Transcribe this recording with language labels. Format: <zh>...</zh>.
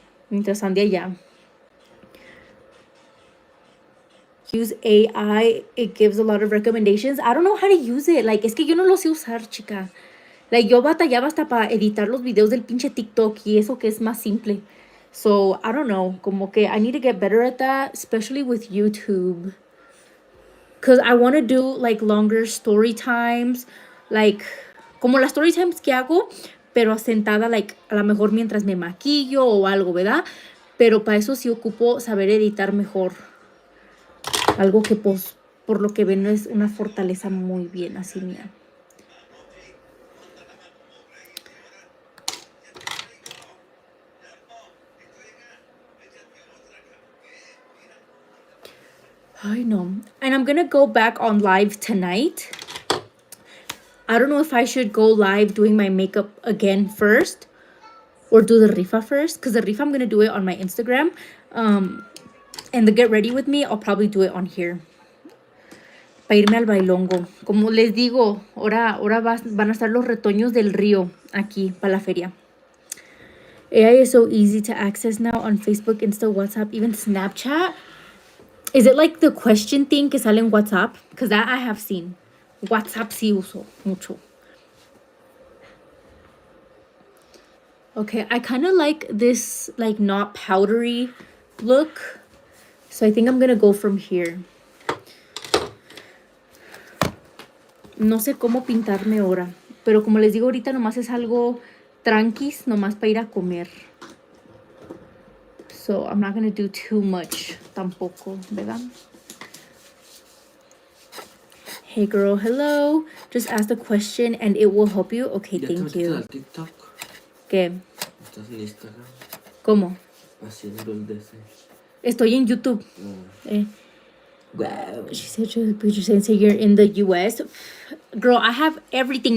<es>Mientras ande allá.</es> <en>Use AI, it gives a lot of recommendations. I don't know how to use it. Like,</en> <es>es que yo no lo sé usar, chica. Like, yo batallaba hasta para editar los videos del pinche TikTok y eso que es más simple.</es> <en>So, I don't know.</en> <es>Como que</es> <en>I need to get better at that, especially with YouTube. Because I want to do, like, longer story times.</en> <es>Like, como las story times que hago, pero sentada, like, a lo mejor mientras me maquillo o algo, ¿verdad? Pero para eso sí ocupo saber editar mejor. Algo que, pues, por lo que ven, no es una fortaleza muy bien así mía.</es> <en>I know. And I'm gonna go back on live tonight. I don't know if I should go live doing my makeup again first or do the rifa first, because the rifa I'm gonna do it on my Instagram. And the get ready with me, I'll probably do it on here.</en> <es>Para irme al bailongo. Como les digo, ahora van a estar los retoños del río aquí para la feria.</es> <en>AI is so easy to access now on Facebook, Insta, WhatsApp, even Snapchat. Is it like the question thing</en> <es>que sale en WhatsApp?</es> <en>Because that I have seen.</en> <es>WhatsApp sí uso mucho.</es> <en>Okay, I kind of like this, like, not powdery look. So I think I'm gonna go from here.</en> <es>No sé cómo pintarme ahora, pero como les digo ahorita nomás es algo tranquis, nomás para ir a comer.</es> <en>So I'm not gonna do too much</en> <es>tampoco, ¿verdad?</es> <en>Hey girl, hello. Just ask the question and it will help you. Okay, thank you.</en> <es>¿Ya te metiste al TikTok? ¿Qué? ¿Estás en Instagram? ¿Cómo? Haciendo el DC. Estoy en YouTube. No.</es> <en>Wow. She said you're saying you're in the US. Girl, I have everything.</en>